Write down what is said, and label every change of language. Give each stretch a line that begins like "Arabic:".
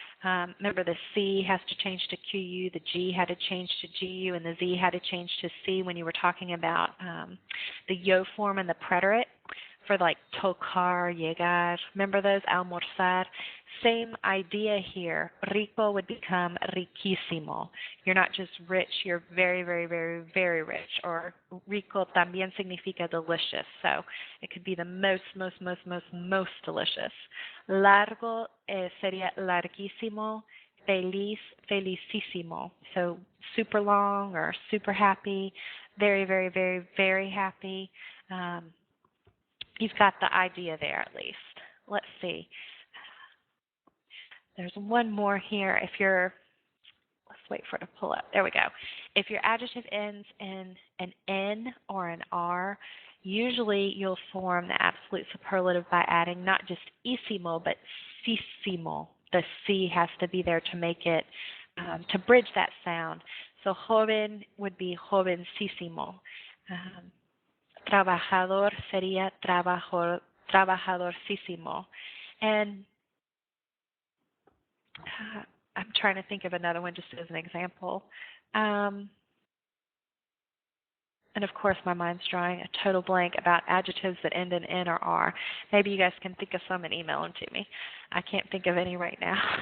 English: Remember the C has to change to QU, the G had to change to GU, and the Z had to change to C when you were talking about the yo form and the preterite for like tocar, llegar. Remember those? Almorzar. Same idea here. Rico would become riquísimo. You're not just rich, you're very rich.
Spanish: Or rico también significa delicious.
English: So it could be the most delicious.
Spanish: Largo sería larguísimo. Feliz, felicísimo.
English: So super long or super happy. Very happy. You've got the idea there at least. Let's see. There's one more here. Let's wait for it to pull up. There we go. If your adjective ends in an N or an R, usually you'll form the absolute superlative by adding not just isimo, but sisimo. The C has to be there to make it, to bridge that sound. So joven would be jovencísimo.
Spanish: Trabajador sería trabajadorcísimo.
English: And I'm trying to think of another one just as an example. And of course, my mind's drawing a total blank about adjectives that end in N or R. Maybe you guys can think of some and email them to me. I can't think of any right now.